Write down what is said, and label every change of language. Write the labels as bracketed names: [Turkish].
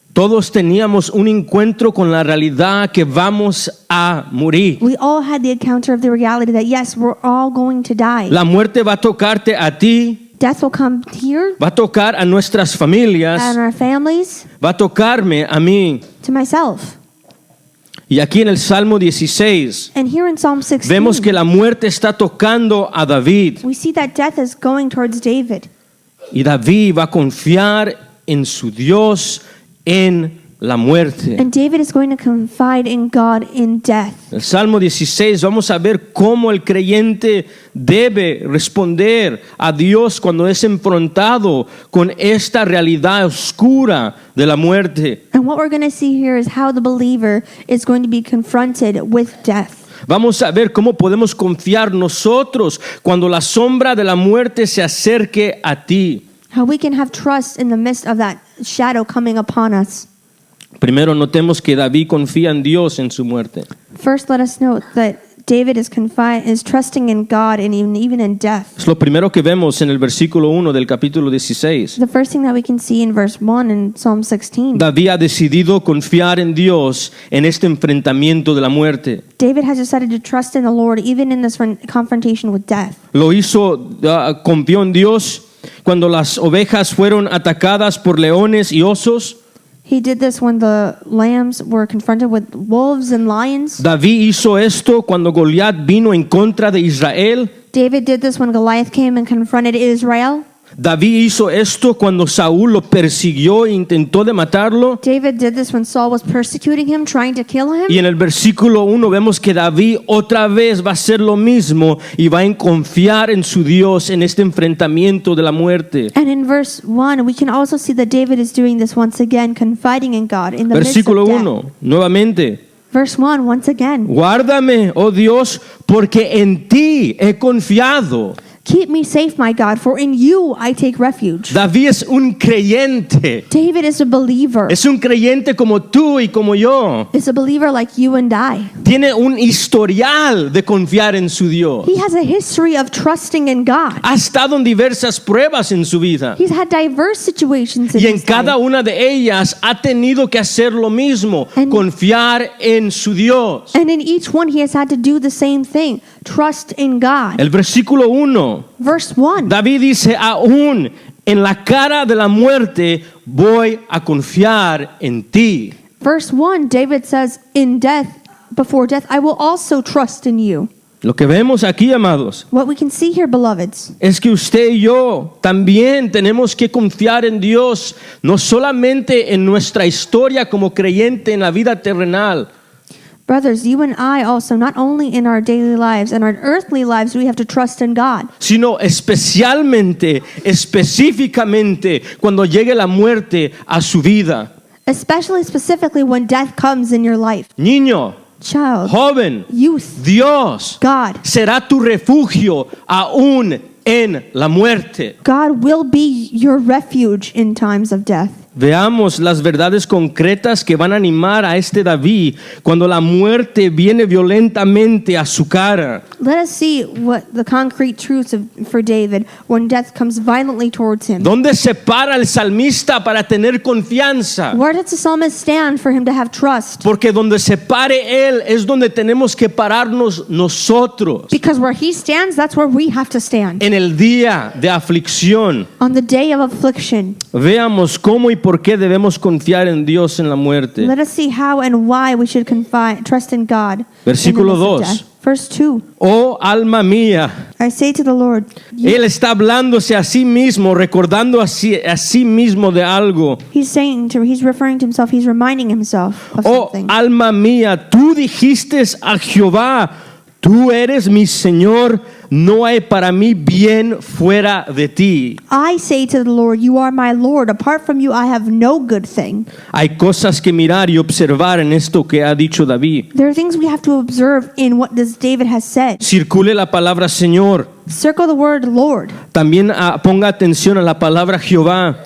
[Spanish] Todos teníamos un encuentro con la realidad que vamos a morir. [English] We all had the encounter of the reality that yes, we're all going to die. [Spanish] La muerte va a tocarte a ti. [English] Death will come here [Spanish] Va a tocar a nuestras familias. [English] and our families, [Spanish] Va a tocarme a mí. [English] to myself. [Spanish] Y aquí en el Salmo 16 [English] And here in Psalm 16, [Spanish] vemos que la muerte está tocando a David. [English] we see that death is going towards David. [Spanish] Y David va a confiar en su Dios en la muerte. [English] And David is going to confide in God in death. [Spanish] El Salmo 16, vamos a ver cómo el creyente debe responder a Dios cuando es enfrentado con esta realidad oscura de la muerte. [English] And what we're going to see here is how the believer is going to be confronted with death. [Spanish] Vamos a ver cómo podemos confiar nosotros cuando la sombra de la muerte se acerque a ti. [English] How we can have trust in the midst of that shadow coming upon us. [Spanish] Primero notemos que David confía en Dios en su muerte. [English] First, let us note that David is trusting in God and even in death. [Spanish] Es lo primero que vemos en el versículo 1 del capítulo 16. [English] The first thing that we can see in verse 1 in Psalm 16. [Spanish] David ha decidido confiar en Dios en este enfrentamiento de la muerte. [English] David has decided to trust in the Lord even in this confrontation with death. [Spanish] Lo hizo, confió en Dios cuando las ovejas fueron atacadas por leones y osos. [English] He did this when the lambs were confronted with wolves and lions. [Spanish] David hizo esto cuando Goliat vino en contra de Israel. [English] David did this when Goliath came and confronted Israel. [Spanish] David hizo esto cuando Saúl lo persiguió e intentó de matarlo. [English] David did this when Saul was persecuting him, trying to kill him. [Spanish] Y en el versículo 1 vemos que David otra vez va a hacer lo mismo y va a confiar en su Dios en este enfrentamiento de la muerte. [English] And in verse 1, we can also see that David is doing this once again, confiding in God in the [Spanish] Versículo [English] midst of [Spanish] 1, [English] death. [Spanish] nuevamente. [English] Verse 1, once again. [Spanish] Guárdame, oh Dios, porque en ti he confiado. [English] Keep me safe, my God, for in you I take refuge. [Spanish] David es un creyente. [English] David is a believer. [Spanish] Es un creyente como tú y como yo. [English] Is a believer like you and I. [Spanish] Tiene un historial de confiar en su Dios. [English] He has a history of trusting in God. [Spanish] Ha estado en diversas pruebas en su vida. [English] He's had diverse situations in [Spanish] Y en [English] his [Spanish] cada [English] life. [Spanish] una de ellas ha tenido que hacer lo mismo, [English] And- [Spanish] confiar en su Dios. [English] And in each one, he has had to do the same thing. Trust in God. [Spanish] El versículo 1, [English] Verse 1. [Spanish] David dice, aún en la cara de la muerte voy a confiar en ti. [English] Verse 1, David says, in death, before death, I will also trust in you. [Spanish] Lo que vemos aquí, amados, [English] What we can see here, beloveds, [Spanish] es que usted y yo también tenemos que confiar en Dios, no solamente en nuestra historia como creyente en la vida terrenal, [English] brothers, you and I also, not only in our daily lives and our earthly lives, we have to trust in God. [Spanish] sino especialmente, específicamente, cuando llegue la muerte a su vida. [English] Especially, specifically, when death comes in your life. [Spanish] Niño, [English] Child, [Spanish] joven, [English] youth, [Spanish] Dios [English] God. [Spanish] será tu refugio aún en la muerte. [English] God will be your refuge in times of death. [Spanish] Veamos las verdades concretas que van a animar a este David cuando la muerte viene violentamente a su cara. [English] Let us see what the concrete truths for David when death comes violently towards him. [Spanish] ¿Dónde se para el salmista para tener confianza? [English] Where does the psalmist stand for him to have trust? [Spanish] Porque donde se pare él es donde tenemos que pararnos nosotros. [English] Because where he stands, that's where we have to stand. [Spanish] En el día de aflicción, [English] On the day of affliction, [Spanish] veamos cómo y por qué debemos confiar en Dios en la muerte. [English] let us see how and why we should trust in God. [Spanish] Versículo [English] in the midst of [Spanish] 2. [English] death. Verse 2. [Spanish] Oh alma mía, [English] I say to the Lord, [Spanish] él está hablándose a sí mismo, recordando a sí mismo de algo. [English] he's referring to himself, he's reminding himself of [Spanish] Oh [English] something. [Spanish] alma mía, tú dijiste a Jehová, tú eres mi Señor, no hay para mí bien fuera de ti. [English] I say to the Lord, you are my Lord. Apart from you, I have no good thing. [Spanish] Hay cosas que mirar y observar en esto que ha dicho David. [English] There are things we have to observe in what this David has said. [Spanish] Circule la palabra Señor. [English] Circle the word Lord [Spanish] También ponga atención a la palabra Jehová,